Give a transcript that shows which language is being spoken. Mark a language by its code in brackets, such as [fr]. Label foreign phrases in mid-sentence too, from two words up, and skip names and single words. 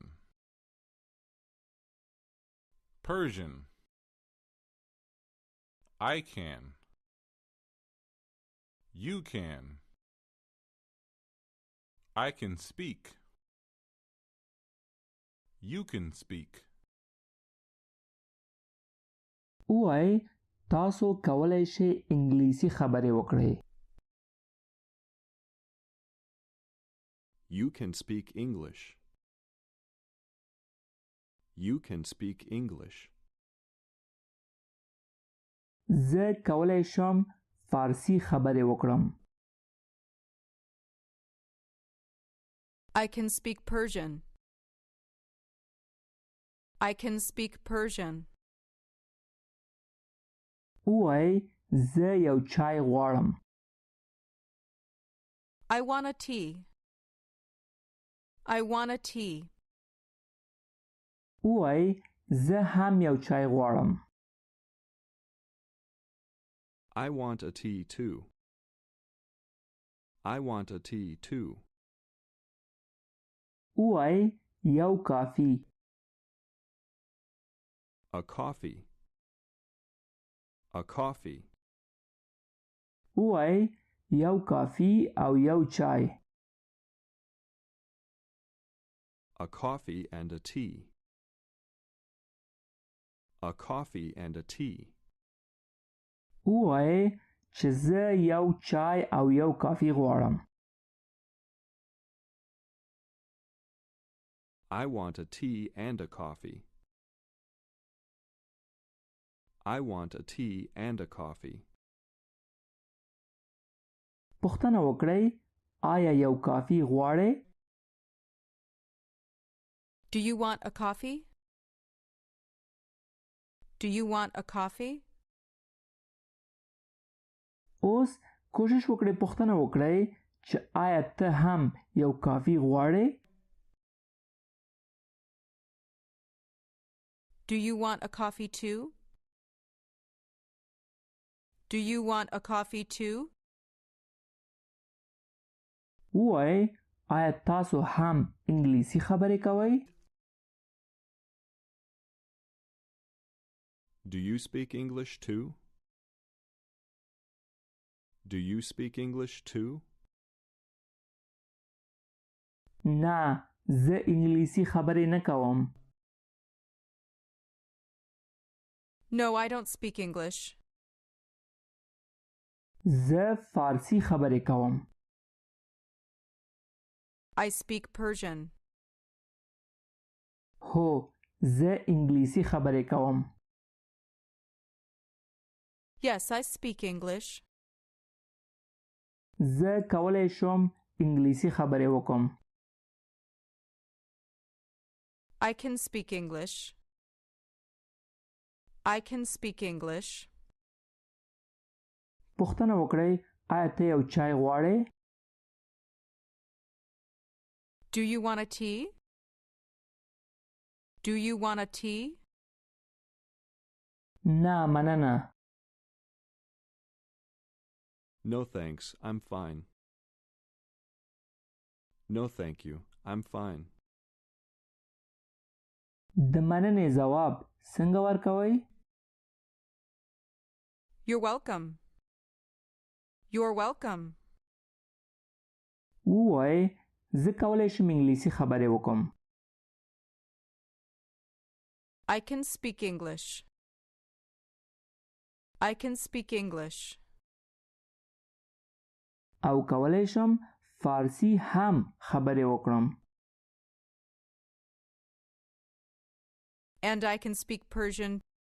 [en] Persian. I can. You can. I can speak. You can speak. [ps] وایئ تاسو کولای شئ انګلیسي خبرې وکړئ. [en] You can speak English. You can speak English. [ps] زه کولای شم فارسی خبرې وکړم. [en] I can speak Persian. I can speak Persian. [ps] وایئ زه یو چای غواړم. [en] I want a tea. I want a tea. [ps] وایئ زه هم یو چای غواړم. [en] I want a tea too. I want a tea too. [ps] وایئ یو کافی. [en] A coffee. A coffee. [ps] وایئ یو کافی او یو چای. [en] A coffee and a tea. A coffee and a tea. [ps] وایئ چې زه یو چای او یو کافی غواړم. [en] I want a tea and a coffee. I want a tea and a coffee. [ps] پوښتنه وکړئ آیا یو کافی غواړئ؟ [en] Do you want a coffee? Do you want a coffee? [ps] اوس کوشش وکړئ پوښتنه وکړئ چې آیا ته هم یو کافی غواړئ؟ [en] Do you want a coffee too? Do you want a coffee too? [ps] وایئ آیا تاسو هم انګلیسي خبرې کوئ؟ [en] Do you speak English too? Do you speak English too? [ps] نه زه انګلیسي خبرې نه کوم. [en] No, I don't speak English. [ps] زه فارسی خبرې کوم. [en] I speak Persian. [ps] هو زه انګلیسي خبرې کوم. [en] Yes, I speak English. [ps] زه کولای شم انګلیسي خبرې وکړم. [en] I can speak English. I can speak English. [ps] پوښتنه وکړئ آیا ته یو چای غواړې؟ [en] Do you want a tea? Do you want a tea? [ps] نه مننه. [en] No thanks, I'm fine. No thank you, I'm fine. [ps] د مننې ځواب څنګه ورکوئ؟ [en] You're welcome. You're welcome. [ps] ووایئ زه کولی شم انګلیسي خبرې وکم. [en] I can speak English. I can speak English. [ps] او کولی شم فارسی هم خبرې وکړم. [en] And I can speak Persian